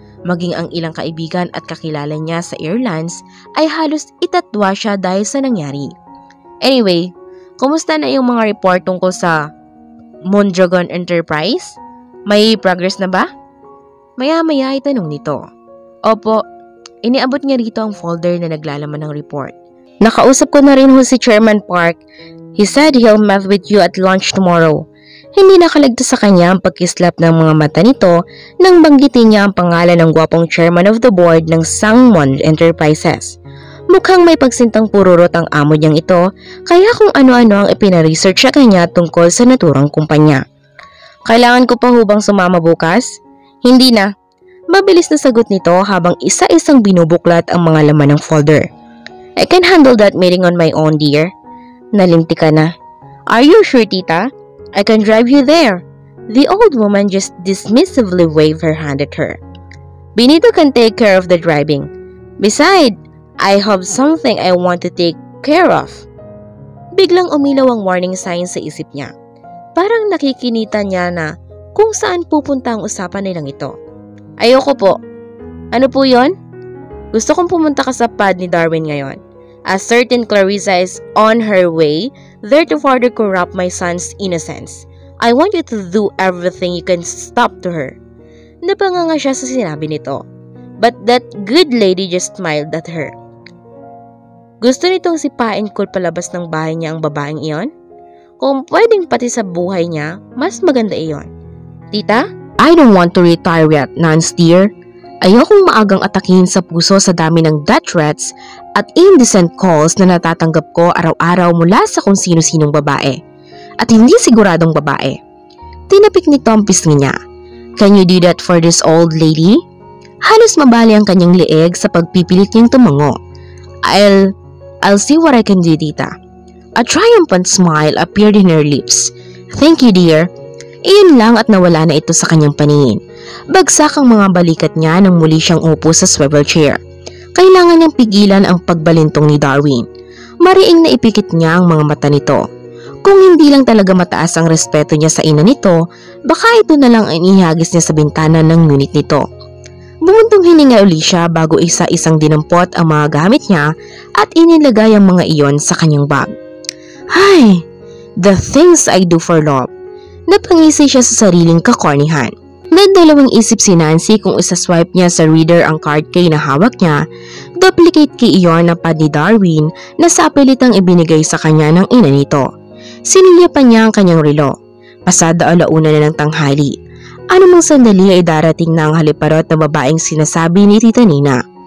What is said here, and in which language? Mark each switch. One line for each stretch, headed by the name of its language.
Filipino: Maging ang ilang kaibigan at kakilala niya sa Airlines ay halos itatwa siya dahil sa nangyari. Anyway, kumusta na yung mga report tungkol sa Mondragon Enterprise? May progress na ba? Maya-maya itanong nito. Opo, iniabot niya rito ang folder na naglalaman ng report. Nakausap ko na rin ho si Chairman Park.
English: He said he'll meet with you at lunch tomorrow.
Filipino: Hindi nakalagtas sa kanya ang pagkislap ng mga mata nito nang banggitin niya ang pangalan ng gwapong chairman of the board ng Sangwon Enterprises. Mukhang may pagsintang pururot ang amo niyang ito, kaya kung ano-ano ang ipinaresearch sa kanya tungkol sa naturang kumpanya. Kailangan ko pa hubang sumama bukas? Hindi na. Mabilis na sagot nito habang isa-isang binubuklat ang mga laman ng folder.
English: I can handle that meeting on my own, dear.
Filipino: Nalinti ka na.
English: Are you sure, tita? I can drive you there. The old woman just dismissively waved her hand at her. Benito can take care of the driving. Besides, I have something I want to take care of.
Filipino: Biglang umilaw ang warning sign sa isip niya. Parang nakikinita niya na kung saan pupunta ang usapan nilang ito. Ayoko po. Ano po yon? Gusto kong pumunta ka sa pad ni Darwin ngayon.
English: A certain Clarissa is on her way there to further corrupt my son's innocence. I want you to do everything you can stop to her.
Filipino: Napanganga siya sa sinabi nito.
English: But that good lady just smiled at her.
Filipino: Gusto nitong sipain ko palabas ng bahay niya ang babaeng iyon? Kung pwedeng pati sa buhay niya, mas maganda iyon.
English: Tita, I don't want to retire yet, Nance dear.
Filipino: Ayokong maagang atakihin sa puso sa dami ng death threats at indecent calls na natatanggap ko araw-araw mula sa kung sino-sinong babae. At hindi siguradong babae. Tinapik nito ang pisngi niya.
English: Can you do that for this old lady?
Filipino: Halos mabali ang kanyang leeg sa pagpipilit niyang tumango.
English: I'll see what I can do, tita. A triumphant smile appeared in her lips. Thank you, dear.
Filipino: Iyon lang at nawala na ito sa kanyang paningin. Bagsak ang mga balikat niya nang muli siyang upo sa swivel chair. Kailangan niyang pigilan ang pagbalintong ni Darwin. Mariing na ipikit niya ang mga mata nito. Kung hindi lang talaga mataas ang respeto niya sa ina nito, baka ito na lang ang ihagis niya sa bintana ng unit nito. Bumuntong hininga uli siya bago isa-isang dinampot ang mga gamit niya at inilagay ang mga iyon sa kanyang bag.
English: Ay, the things I do for love.
Filipino: Napangisi siya sa sariling kakornihan. Nagdalawang isip si Nancy kung isa-swipe niya sa reader ang card key na hawak niya, duplicate key iyon na pad ni Darwin na sa pilitang ibinigay sa kanya ng ina nito. Sinilyapan niya ang kanyang relo. Pasada alauna na ng tanghali. Anumang sandali ay darating na ang haliparot na babaeng sinasabi ni Tita Nina.